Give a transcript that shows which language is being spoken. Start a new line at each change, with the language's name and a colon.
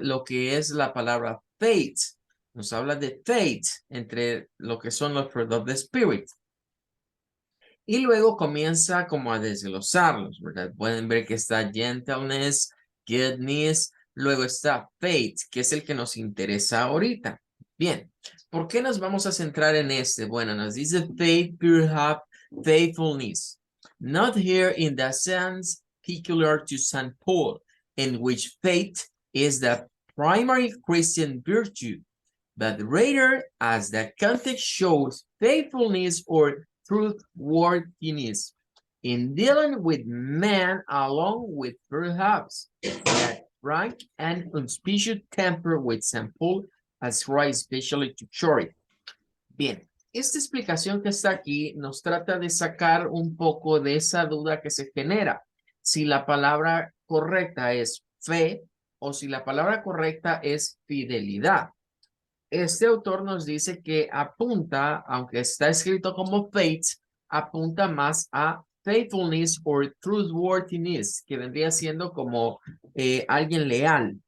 Spanish: Lo que es la palabra faith. Nos habla de faith entre lo que son los fruit of the spirit. Y luego comienza como a desglosarlos, ¿verdad? Pueden ver que está gentleness, goodness, luego está faith, que es el que nos interesa ahorita. Bien, ¿por qué nos vamos a centrar en este? Bueno, nos dice faith, perhaps faithfulness.
English: Not here in the sense peculiar to St. Paul, in which faith is the primary Christian virtue, but rather, as the context shows, faithfulness or truthworthiness in dealing with men, along with perhaps that frank and unspecious temper with St. Paul ascribed especially to charity.
Spanish: Bien, esta explicación que está aquí nos trata de sacar un poco de esa duda que se genera. Si la palabra correcta es fe o si la palabra correcta es fidelidad. Este autor nos dice que apunta, aunque está escrito como faith, apunta más a faithfulness o truthworthiness, que vendría siendo como alguien leal.